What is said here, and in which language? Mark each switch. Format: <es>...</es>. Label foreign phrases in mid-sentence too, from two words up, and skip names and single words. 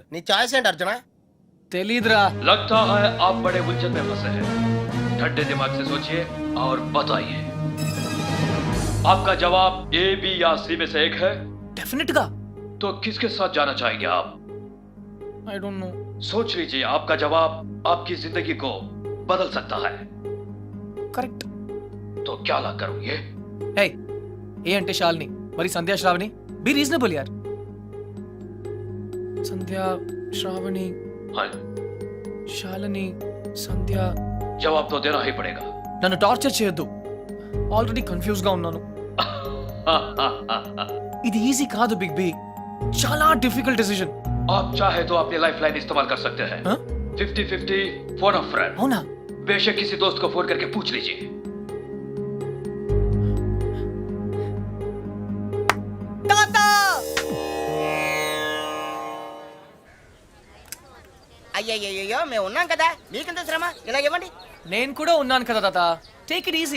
<te>నీ ఛాయిస్ ఏంటి అర్జున? తెలీదురా.</te> <hi>लगता है आप बड़े उलझन में फंसे हैं। ठंडे दिमाग से सोचिए और बताइए, आपका जवाब ए, बी या सी में से एक है।</hi> <te>డెఫినెట్ గా.</te> <hi>तो किसके साथ जाना चाहेंगे आप?</hi> <en>I don't know.</en> <hi>सोच लीजिए, आपका जवाब आपकी जिंदगी को बदल सकता है।</hi> <te>కరెక్ట్.</te> <hi>तो क्या ला करोगे?</hi> <te>హే, ఏ అంటే శాలిని, మరి సంధ్యా శ్రావణి.</te> <en>be reasonable</en> <te>యార్. సంధ్యా శ్రావణి,</te> <hi>हाँ,</hi> <te>శాలిని, సంధ్య.</te> <hi>जवाब तो देना ही पड़ेगा।</hi> <te>నన్ను టార్చర్ చేయొద్దు,</te> <en>already confuse</en> <te>గా ఉన్నాను. ఇది ఈజీ కాదు బిగ్ బి, చాలా</te> <en>difficult decision.</en> <hi>आप चाहे तो अपनी</hi> <en>life line</en> <hi>इस्तेमाल कर सकते हैं।</hi> <en>50-50 phone a friend.</en> <te>అవునా?</te> <hi>बेशक किसी दोस्त को फोन करके पूछ लीजिए।</hi> <te>అయ్యయ్యో, మేము ఉన్నాం కదా, మీకెంత శ్రమ? ఇలా ఇవ్వండి. నేను కూడా ఉన్నాను కదా తాత,</te> <en>take it easy.</en>